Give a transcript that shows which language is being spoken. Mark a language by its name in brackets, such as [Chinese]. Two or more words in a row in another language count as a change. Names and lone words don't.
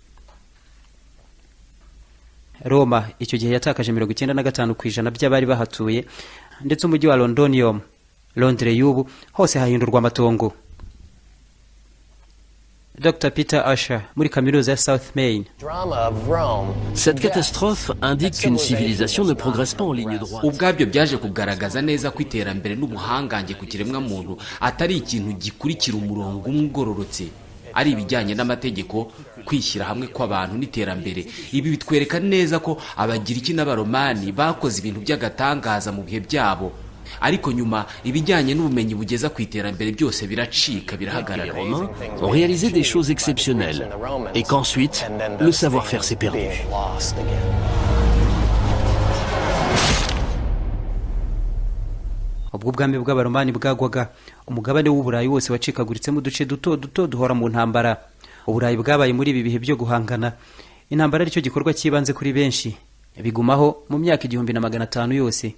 [Kinyarwanda] Roma icyo gihe yatakaje 95% by'abari bahatuye ndetse umujyi wa Londonium Londres y'ubu hose hahindurwa amatongo. Dr Peter Asher muri kaminuza ya South Maine. [French] Cette catastrophe indique qu'une civilisation ne progresse pas en ligne droite. [Kinyarwanda] ubwabyo byaje kugaragaza neza ko iterambere n'ubuhangange ku kiremwa muntu atari ikintu gikurikira umurongo umwe ugororotse ari ibijyanye n'amategeko kwishyira hamwe kw'abantu n'iterambere. Ibi bitwereka neza ko abagiriki n'abaromani bakoze ibintu by'agatangaza mu bihe byabo ariko nyuma ibijyanye n'ubumenyi bugeza ku iterambere byose biracika birahagarara. [French] Les Romains ont réalisé des choses exceptionnelles et qu'ensuite le savoir-faire s'est perdu. [Kinyarwanda] Ubwo ubwami bw'abaromani bwagwaga umugabane w'uburayi wose wacikaguritsemo uduce duto duto duhora mu ntambara. Uburayi bwabaye muri ibi bihe byo guhangana intambara aricyo gikorwa cyibanze kuri benshi bigumaho mu myaka 1500 yose.